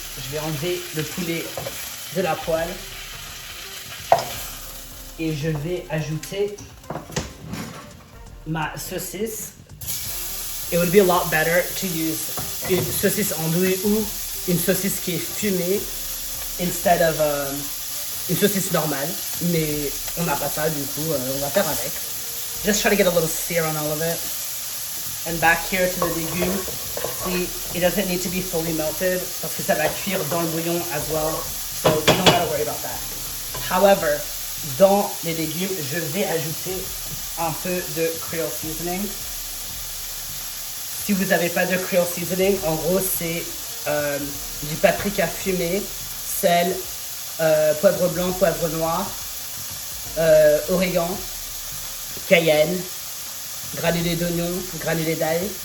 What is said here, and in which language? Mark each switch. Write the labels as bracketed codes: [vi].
[fr] Je vais enlever le poulet de la poêle et je vais ajouter ma saucisse. [en] It would be a lot better to use [fr] une saucisse andouille ou une saucisse qui est fumée [en] instead of [fr] une saucisse normale. Mais on n'a pas ça, du coup, on va faire avec. [en] Just try to get a little sear on all of it. And back here to the légumes. See, it doesn't need to be fully melted [fr] parce que ça va cuire dans le bouillon [en] as well. So we don't gotta worry about that. [fr] However, dans les légumes, je vais ajouter un peu de Creole seasoning. Si vous n'avez pas de Creole seasoning, en gros c'est du paprika fumé, sel, poivre blanc, poivre noir, origan, cayenne, granulés d'oignon, granulés d'ail.